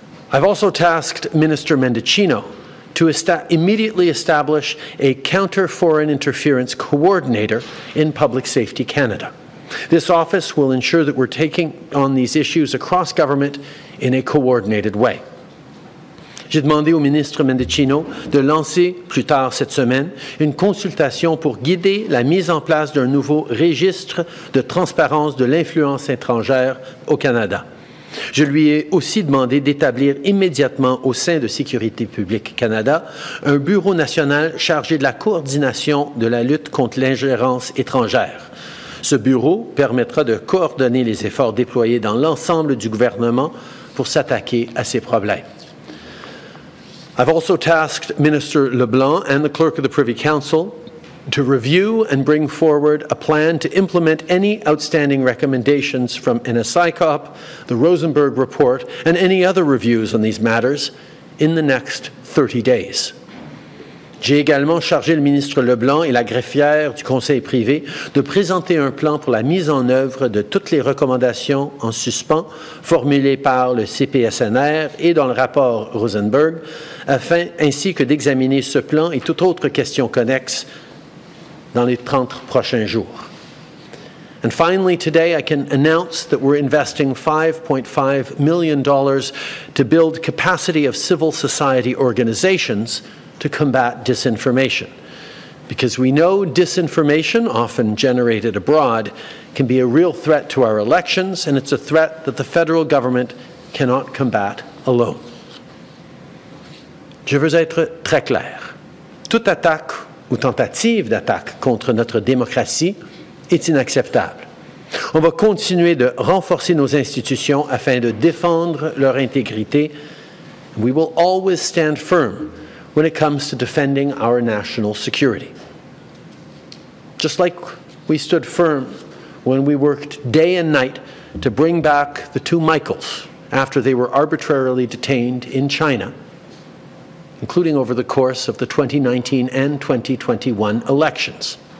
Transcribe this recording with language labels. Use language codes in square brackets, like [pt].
[en] I've also tasked Minister Mendicino to immediately establish a counter-foreign interference coordinator in Public Safety Canada. This office will ensure that we're taking on these issues across government in a coordinated way. [fr] J'ai demandé au ministre Mendicino de lancer, plus tard cette semaine, une consultation pour guider la mise en place d'un nouveau registre de transparence de l'influence étrangère au Canada. Je lui ai aussi demandé d'établir immédiatement au sein de Sécurité publique Canada un bureau national chargé de la coordination de la lutte contre l'ingérence étrangère. Ce bureau permettra de coordonner les efforts déployés dans l'ensemble du gouvernement pour s'attaquer à ces problèmes. [en] I've also tasked Minister LeBlanc and the Clerk of the Privy Council to review and bring forward a plan to implement any outstanding recommendations from NSICOP, the Rosenberg Report, and any other reviews on these matters in the next 30 days. [fr] J'ai également chargé le ministre LeBlanc et la greffière du Conseil privé de présenter un plan pour la mise en œuvre de toutes les recommandations en suspens formulées par le CPSNR et dans le rapport Rosenberg, ainsi que d'examiner ce plan et toute autre question connexe dans les 30 prochains jours. [en] And finally, today I can announce that we're investing $5.5 million to build capacity of civil society organizations to combat disinformation. Because we know disinformation, often generated abroad, can be a real threat to our elections, and it's a threat that the federal government cannot combat alone. [fr] Je veux être très clair. Toute attaque ou tentative d'attaque contre notre démocratie est inacceptable. On va continuer de renforcer nos institutions afin de défendre leur intégrité. [en] We will always stand firm when it comes to defending our national security. Just like we stood firm when we worked day and night to bring back the two Michaels after they were arbitrarily detained in China, including over the course of the 2019 and 2021 elections.